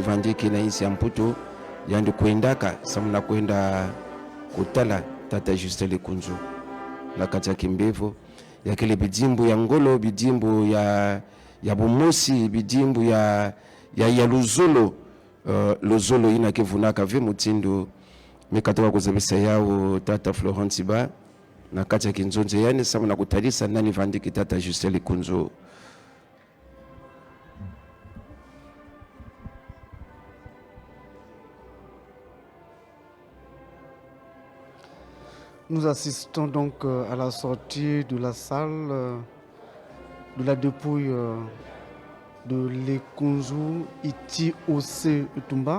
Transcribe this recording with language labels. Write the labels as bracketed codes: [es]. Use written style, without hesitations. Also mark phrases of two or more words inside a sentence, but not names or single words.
[kg] vandike na isi ya mputo yandu kuendaka samuna kuenda kutala tata Juste Likunzu na kati ya kimbevo ya kile bidimbu ya ngolo bidimbu ya bumosi bidimbu ya luzolo luzolo ina kivunaka ve mutindo mikatoka kuzabisa yao tata Florence Ba na kati ya kinzonze yani sama na kutalisa nani vandiki tata Juste Likunzu. [fr] Nous assistons donc à la sortie de la salle de la dépouille de Likunzu Iti Ose Utumba.